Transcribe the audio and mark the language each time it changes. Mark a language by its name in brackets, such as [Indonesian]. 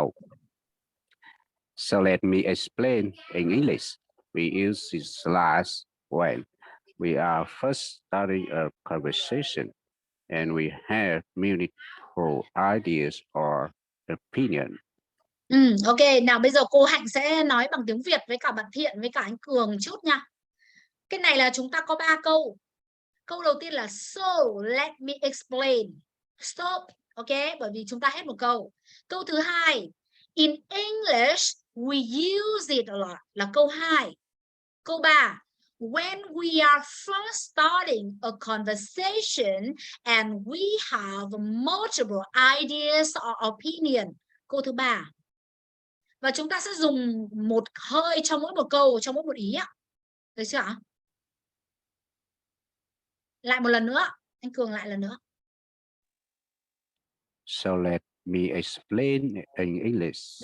[English] Oh. So let me explain in English. We use this last when we are first starting a conversation and we have multiple ideas or opinion. [Vietnamese] Ok, nào bây giờ cô Hạnh sẽ nói bằng tiếng Việt với cả bạn Thiện với cả anh Cường chút nha. Cái này là chúng ta có 3 câu. Câu đầu tiên là [English] so let me explain. [Vietnamese] Stop, ok, bởi vì chúng ta hết một câu. Câu thứ hai, [English] in English we use it a lot [Vietnamese] là câu 2. Câu 3, [English] when we are first starting a conversation and we have multiple ideas or opinion. [Vietnamese] Câu thứ 3. Và chúng ta sẽ dùng một hơi trong mỗi một câu, trong mỗi một ý ạ. Được chưa ạ? Lại một lần nữa, anh Cường lại lần nữa. [English] So let me explain in English.